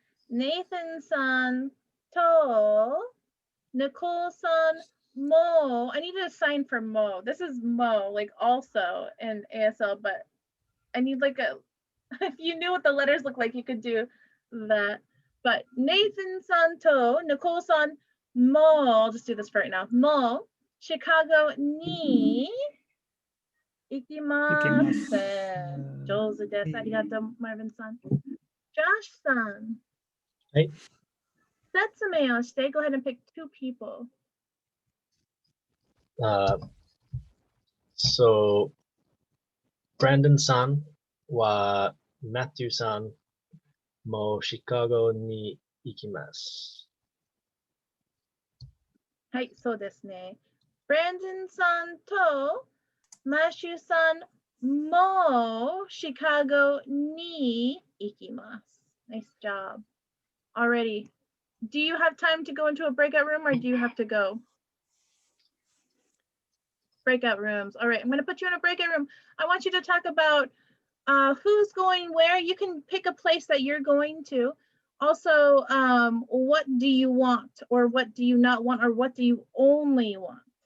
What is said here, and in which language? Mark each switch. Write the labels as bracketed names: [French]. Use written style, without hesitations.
[Japanese] Nathan さんと Nicole さんも [English] I need a sign for mo. This is mo, like also in ASL, but I need like a if you knew what the letters look like, you could do that. But [Japanese] Nathan さんと Nicole さんも [English] I'll just do this for right now. [Japanese] も Chicago に行きます。上手です。ありがとう、Marvin さん。 Josh さん。はい。説明をして、 [English] go ahead and pick two people. [Japanese] So Brandon さんは Matthew さんもシカゴに行きます。はい、そうですね。 Brandon さんと Matthew さんもシカゴに行きます。 [English] Nice job. Already. Do you have time to go into a breakout room or do you have to go? Breakout rooms. All right, I'm going to put you in a breakout room. I want you to talk about who's going where. You can pick a place that you're going to. Also, what do you want or what do you not want or what do you only want?